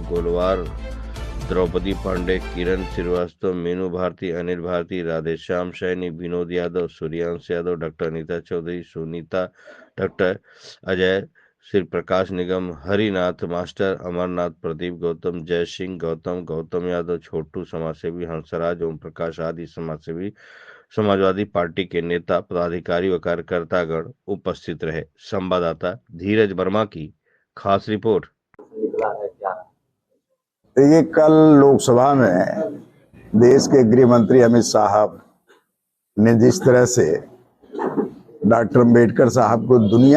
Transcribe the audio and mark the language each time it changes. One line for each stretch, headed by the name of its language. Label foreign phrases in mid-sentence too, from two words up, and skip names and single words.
Hindi: गोलवार, द्रौपदी पांडे, किरण श्रीवास्तव, मीनू भारती, अनिल भारती, राधेश्याम सैनी, विनोद यादव, सूर्यांश यादव, डॉक्टर अनीता चौधरी, सुनीता, डॉक्टर अजय, श्री प्रकाश निगम, हरिनाथ मास्टर, अमरनाथ, प्रदीप गौतम, जय सिंह गौतम, गौतम यादव, छोटू समाजसेवी, हंसराज, ओम प्रकाश आदि समाजसेवी, समाजवादी पार्टी के नेता, पदाधिकारी व कार्यकर्तागण उपस्थित रहे। संवाददाता धीरज वर्मा की खास रिपोर्ट। ये कल लोकसभा में देश के गृह मंत्री अमित साहब ने जिस तरह से डॉक्टर अम्बेडकर साहब को दुनिया